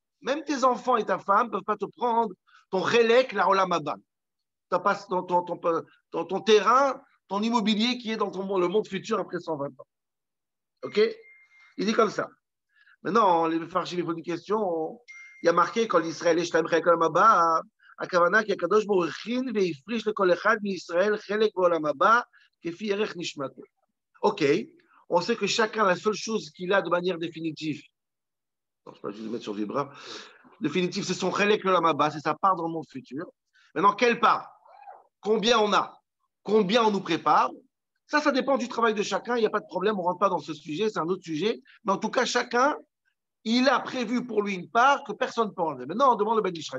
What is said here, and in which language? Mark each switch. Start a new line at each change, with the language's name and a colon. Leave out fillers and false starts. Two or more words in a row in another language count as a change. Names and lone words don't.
French: Même tes enfants et ta femme ne peuvent pas te prendre ton relèque, la
Hebrew: עולם הבא.
French: Ton terrain, ton immobilier qui est dans le monde futur après 120 ans. OK? Il dit comme ça. Maintenant, les Farshim, il faut une question. Il y a marqué quand l'Israël est
Hebrew: שתיים חלק עולם הבא, הכוונה כי הקדוש ברוך הוא הכין והפריש לכל אחד מישראל חלק בעולם הבא כפי ערך נשמתו.
French: Ok, on sait que chacun, la seule chose qu'il a de manière définitive, non, je ne vais pas juste le mettre sur vibreur, définitive, c'est son
Hebrew: חלק לעולם הבא,
French: c'est sa part dans le monde futur. Maintenant, quelle part? Combien on a? Combien on nous prépare? Ça dépend du travail de chacun, il n'y a pas de problème, on ne rentre pas dans ce sujet, c'est un autre sujet, mais en tout cas, chacun, il a prévu pour lui une part que personne ne peut enlever. Maintenant, on demande le Ben Ishraï.